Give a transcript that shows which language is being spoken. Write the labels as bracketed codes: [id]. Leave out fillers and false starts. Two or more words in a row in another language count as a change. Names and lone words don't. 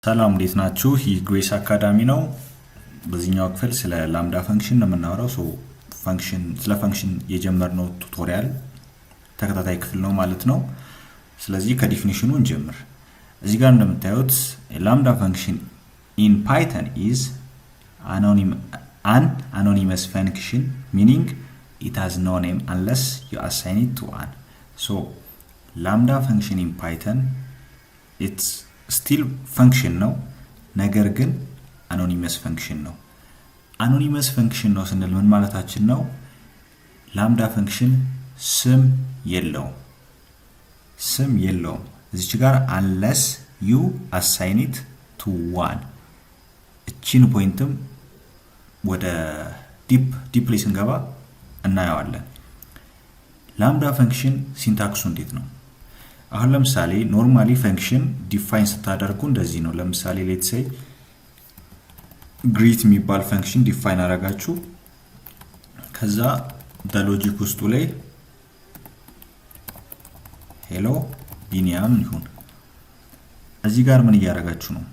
[am] ሰላም እንዴት ናችሁ? ይህ ግሬስ አካዳሚ ነው። በዚህኛው ክፍል ስለ [en] lambda function [am] ነው የምናወራው። ስለ ፈንክሽን የጀመርነው ቱቶሪያል ተከታታይ ክፍል ነው ማለት ነው። ስለዚህ ከዲፊኒሽኑ እንጀምር። እዚህ ጋር እንደምታዩት [en] lambda function in Python is an anonymous function meaning it has no name unless you assign it to one. So lambda function in Python it's still function [am] ነው ነገር ግን [en] anonymous function ነው። anonymous function [am] ነው ስንል ምን ማለታችን ነው? [en] lambda function [am] ስም የለውም እዚች ጋር [en] unless you assign it to one [am] እቺን ፖይንትም ወደ ዲፕሊ ስንገባ እናየዋለን። [en] lambda function [am] ሲንታክሱ እንዴት ነው? አሁን ለምሳሌ [en] normally function define [am] ስታደርጉ እንደዚህ ነው። ለምሳሌ [en] let's say greet [am] የሚባል [en] function define [am] አደረጋችሁ። ከዛ በሎጂክ ውስጡ ላይ ሄሎ ቢኒያም ይሁን። እዚህ ጋር ምን እያደረጋችሁ ነው?